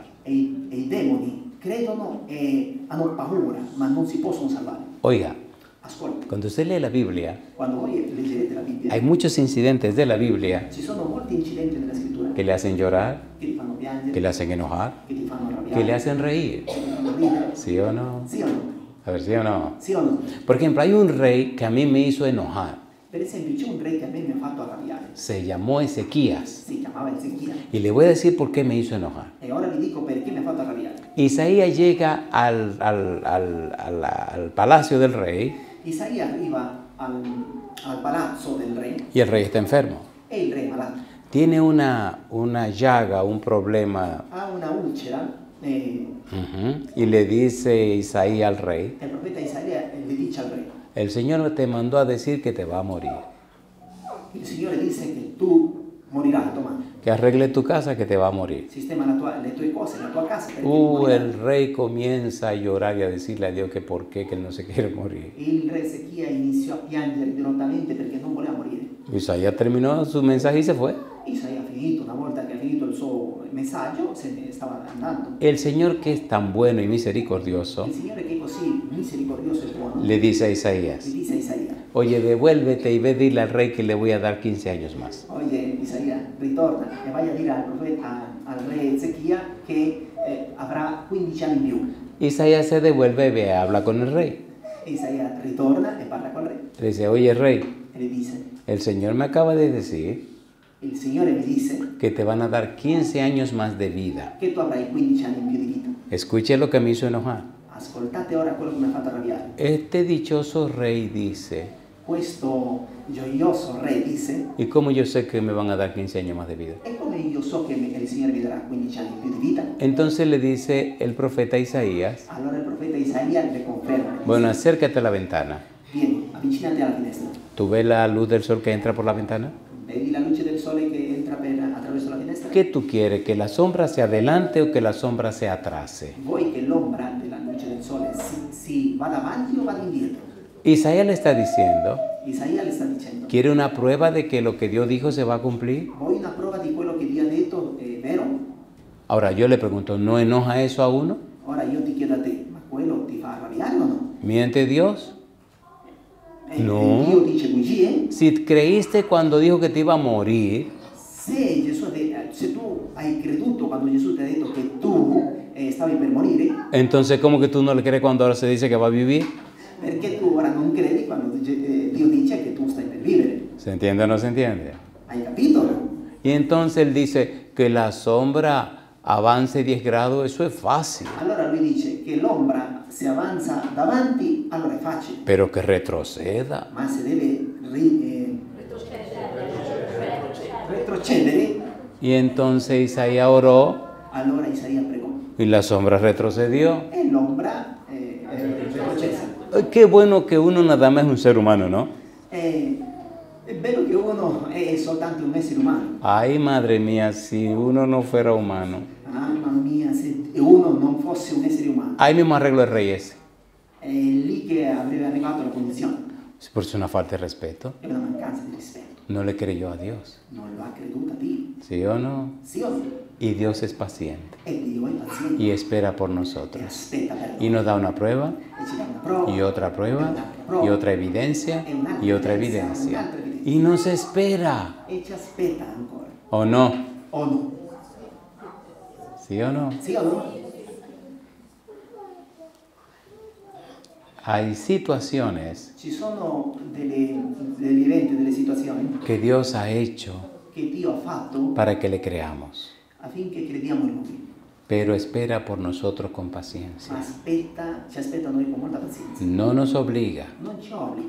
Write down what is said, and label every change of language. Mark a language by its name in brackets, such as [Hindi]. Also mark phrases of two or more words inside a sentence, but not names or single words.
[Italian] E i demoni credono e hanno paura, ma non si possono salvare. [Spanish] Oiga, [Italian] Ascolta, [Spanish] cuando usted lee la Biblia, [Italian] quando voi leggerete la Bibbia, [Spanish] hay muchos incidentes de la Biblia [Italian] ci sono molti incidenti nella scrittura [Spanish] que le hacen llorar, [Italian] che ti fanno piangere, [Spanish] que le hacen enojar, [Italian] che ti fanno [Spanish] que [Italian] arrabbiare, [Spanish] le hacen reír. [Italian] che ti fanno ridere. [Spanish] ¿Sí o no? [Italian] Sì o no? [Spanish] A ver, ¿sí o no? [Italian] Sì o no? [Spanish] Por ejemplo, hay un rey que a mí me hizo enojar. [Italian] Per esempio, c'è un re che a me mi ha fatto arrabbiare. [Spanish] Se llamó Ezequías. [Italian] Si chiamava Ezechia. [Spanish] Y le voy a decir por qué me hizo enojar. [Italian] E ora vi dico perché mi ha fatto arrabbiare. [Spanish] Isaías llega al palacio del rey [Italian] Isaia arriva al palazzo del re [Spanish] y el rey está enfermo. [Italian] e il re è malato. [Spanish] Tiene una llaga, un problema. [Italian] Ha una ulcera e [Spanish] Y le dice Isaías al rey, [Italian] il profeta Isaia le dice al re, [Spanish] el Señor te mandó a decir que te va a morir. [Italian] il Signore disse che tu morirai domani. [Spanish] Que arregle tu casa que te va a morir. [Italian] Sistema le tue cose, la tua casa perché morirai. [Spanish] El rey comienza a llorar y a decirle a Dios que por qué, que él no se quiere morir. [Italian] Il re Ezechia iniziò a piangere dirottamente perché non voleva morire. [Spanish] Isaías terminó su mensaje y se fue. [Italian] Isaia ha finito, una volta che ha finito il suo questo messaggio se ne stava andando. [Spanish] El Señor, que es tan bueno y misericordioso, [Italian] Il Signore che è così misericordioso e buono, [Spanish] le dice a [Italian] gli [Spanish] Isaías, [Italian] dice a Isaia, [Spanish] oye, devuélvete y ve dile al rey que le voy a dar 15 años más. [Italian] oye Isaia, ritorna e vai a dire al profeta, al re Ezechia che avrà 15 anni in più. [Spanish] Isaías se devuelve y ve, habla con el rey. [Italian] Isaia ritorna e parla col re [Spanish] Le dice, oye, rey, [Italian] e le dice, [Spanish] el Señor me acaba de decir [Italian] il Signore mi disse [Spanish] que te van a dar 15 años más de vida. [Italian] che tu avrai 15 anni in più di vita. [Spanish] Escuche lo que me hizo enojar. [Italian] Ascoltate ora quello che mi ha fatto arrabbiare. [Spanish] Este dichoso rey dice, [Italian] Questo gioioso re disse, [Spanish] ¿y cómo yo sé que me van a dar 15 años más de vida? [Italian] e come io so che il Signore mi darà 15 anni in più di vita? [Spanish] Entonces le dice el profeta Isaías, [Italian] Allora il profeta Isaia le conferma. [Spanish] Le bueno, dice, acércate a la ventana. [Italian] vieni, avvicinati alla finestra. [Spanish] ¿Tú ves la luz del sol que entra por la ventana? [Italian] Vedi la luce del sole che entra attraverso la finestra? [Spanish] ¿Qué tú quieres? ¿Que la sombra se adelante o que la sombra se atrase? [Italian] Vuoi che l'ombra della luce del sole si vada avanti o vada indietro? [Spanish] Isaías le está diciendo, [Italian] Isaia le sta dicendo, [Spanish] ¿quiere una prueba de que lo que Dios dijo se va a cumplir? [Italian] vuoi una prova di quello che Dio ha detto è vero? [Spanish] Ahora yo le pregunto, ¿no enoja eso a uno? [Italian] Ora io ti chiedo a te, ma quello ti fa arrabbiare o no? [Spanish] ¿Miente Dios? No. [Italian] Dio dice bugie? [Spanish] Si creíste cuando dijo que te iba a morir, [Italian] Se tu hai creduto quando Gesù ti ha detto che tu stavi per morire, [Spanish] entonces ¿cómo que tú no le crees cuando ahora se dice que va a vivir? [Italian] perché tu ora non credi quando Dio dice che tu stai per vivere? [Spanish] ¿Se entiende o no se entiende? [Italian] Hai capito? [Spanish] Y entonces él dice que la sombra avance 10 grados, eso es fácil, [Italian] Allora lui dice che l'ombra se avanza davanti, allora è facile, [Spanish] pero que retroceda. [Italian] ma se deve retrocedere, [Spanish] Y entonces Isaías oró [Italian] allora Isaia pregò [Spanish] y la sombra retrocedió. [Italian] e l'ombra retrocessa. [Spanish] Qué bueno que uno nada más es un ser humano, ¿no? [Italian] È bello che uno è soltanto un essere umano. [Spanish] Ay, madre mía, si uno no fuera humano. [Italian] Mamma mia, se uno non fosse un essere umano, [Spanish] Ahí mismo arreglo el rey ese. [Italian] è lì che avrebbe arrivato la condizione. [Spanish] Por eso es una falta de respeto. [Italian] È una mancanza di rispetto. [Spanish] No le creyó a Dios. [Italian] Non lo ha creduto a Dio. [Spanish] ¿Sí o no? [Italian] Sì o no? [Spanish] Y Dios es paciente [Italian] E Dio è paziente [Spanish] y espera por [Italian] e [Spanish] nosotros. [Italian] aspetta per [Spanish] Y [Italian] noi. [Spanish] nos da una prueba [Italian] E ci dà una prova, [Spanish] y otra prueba y otra evidencia y otra evidencia. Y nos espera. [Italian] e ci aspetta ancora. [Spanish] ¿O no? [Italian] O no? [Spanish] ¿Sí o no? [Italian] Sì o no? [Spanish] Hay situaciones [Italian] Ci sono degli eventi, delle situazioni [Spanish] que Dios ha hecho [Italian] che Dio ha fatto [Spanish] para que le creamos, [Italian] affinché crediamo in Lui. [Spanish] pero espera por nosotros con paciencia. [Italian] Ma ci aspetta noi con molta pazienza. [Spanish] No nos obliga, [Italian] Non ci obbliga,